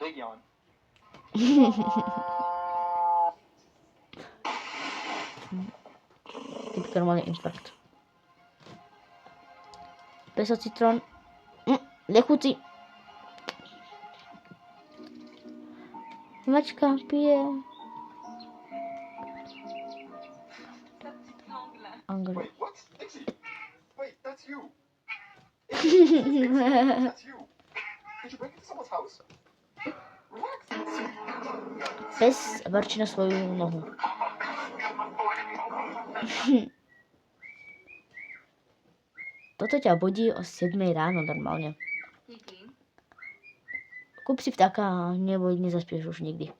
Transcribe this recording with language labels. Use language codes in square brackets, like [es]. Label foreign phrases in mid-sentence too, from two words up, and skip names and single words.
[sk] Typický normálny infarkt. Peso citrón. Nechutí. Mačka pije. Angry. [en] Wait, that's you. That's you. Did you break into someone's house? Relax. [sk] Pes vrčí na svoju nohu. Toto ťa budí o 7 ráno normálne. Kúp si vtáka a nezaspieš už nikdy.